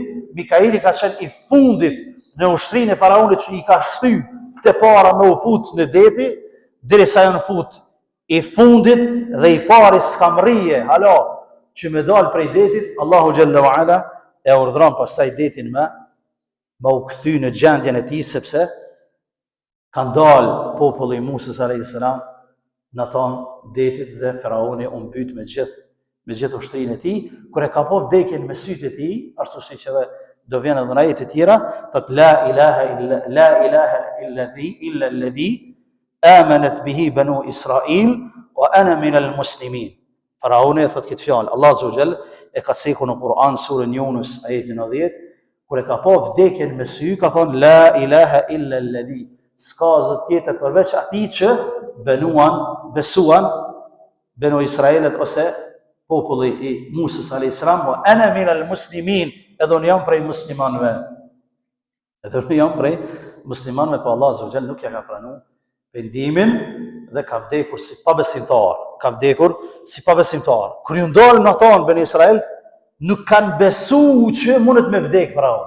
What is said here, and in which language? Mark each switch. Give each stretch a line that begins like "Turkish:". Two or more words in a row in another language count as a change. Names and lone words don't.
Albanian: Mikaili ka qenë i fundit në ushtrinë e faraonit që i ka shtyr të para me u fut në deti, derisa janë fut i fundit dhe i pari skamrije, hala, që me dalë prej detit,
Arabic: الله جل وعلا
Albanian: e urdhëron pastaj detin me u kthy në gjendjen e tij, sepse Kanë dalë populli i Musës a.s. në tonë detit dhe Faraoni u mbyt me gjithë ushtrinë e tij. Kur e ka pa vdekjen me sytë e tij, ashtu siç edhe do vjen edhe në ajete të tjera, thotë
Arabic: لا إله إلا الذي آمنت به بنو إسرائيل وأنا من المسلمين.
Albanian: Faraoni thotë këtë fjalë.
Arabic: الله عز وجل
Albanian: e ka thënë në Kur'an surën Yunus ajeti 90, kur e ka pa vdekjen me sy, ka thonë
Arabic: لا إله إلا الذي,
Albanian: s'ka zot tjetër përveç atij që besuan banu Israilet ose populli i Musës a.s.
Arabic: وأنا من المسلمين,
Albanian: edhe unë jam prej muslimanëve. Pa
Arabic: الله عز وجل
Albanian: nuk ja ka pranuar pendimin dhe ka vdekur si pabesimtar. Kur ju ndalën ata në Ben Israel, nuk kanë besuar që mundet me vdek Faraoni.